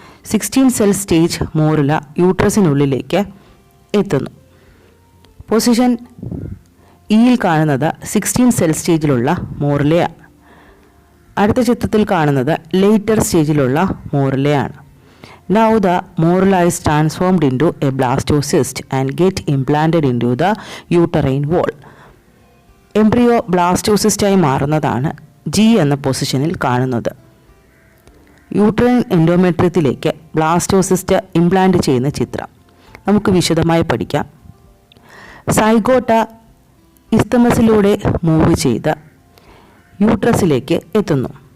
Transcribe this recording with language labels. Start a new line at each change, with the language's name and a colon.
Malayalam: 16 cell stage മോറില യൂട്രസിനുള്ളിലേക്ക് എത്തുന്നു. Position ഇയിൽ കാണുന്നത് 16 സെൽ സ്റ്റേജിലുള്ള മോറിലയാണ്. അടുത്ത ചിത്രത്തിൽ കാണുന്നത് later സ്റ്റേജിലുള്ള മോറിലയാണ്.
English: Now the morula is transformed into a blastocyst and get implanted into the uterine wall.
Malayalam: Embryo ബ്ലാസ്റ്റോസിസ്റ്റായി മാറുന്നതാണ് ജി എന്ന പൊസിഷനിൽ കാണുന്നത്. യൂട്രൈൻ എൻഡോമെട്രിയത്തിലേക്ക് ബ്ലാസ്റ്റോസിസ്റ്റ് ഇംപ്ലാന്റ് ചെയ്യുന്ന ചിത്രം നമുക്ക് വിശദമായി പഠിക്കാം. സൈഗോട്ട ഇസ്തമസിലൂടെ മൂവ് ചെയ്ത് യൂട്രസിലേക്ക് എത്തുന്നു.